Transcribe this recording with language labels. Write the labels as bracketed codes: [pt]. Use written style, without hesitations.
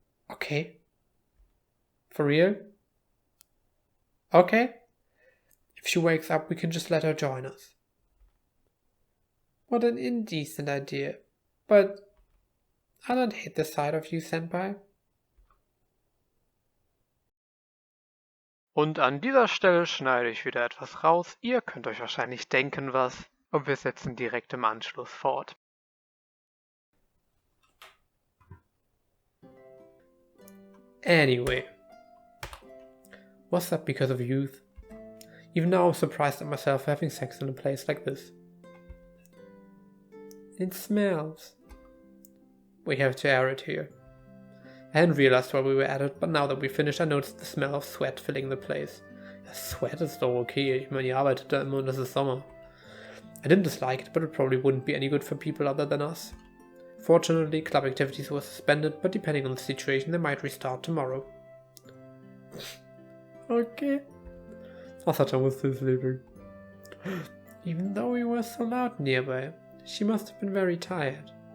[en] Okay. For real? Okay. If she wakes up, we can just let her join us. What an indecent idea. But I don't hate the sight of you, Senpai. [de] Und an dieser Stelle schneide ich wieder etwas raus. Ihr könnt euch wahrscheinlich denken, was. Und wir setzen direkt im Anschluss fort. [en] Anyway. Was that because of youth? Even now I'm surprised at myself for having sex in a place like this. It smells. We have to air it here. I hadn't realized while we were at it, but now that we finished, I noticed the smell of sweat filling the place. [de] Sweat ist doch okay, ich meine, ihr arbeitet da immer und es ist Sommer. [en] I didn't dislike it, but it probably wouldn't be any good for people other than us. Fortunately, club activities were suspended, but depending on the situation, they might restart tomorrow. Okay. I thought I was still sleeping. Even though we were so loud nearby, she must have been very tired.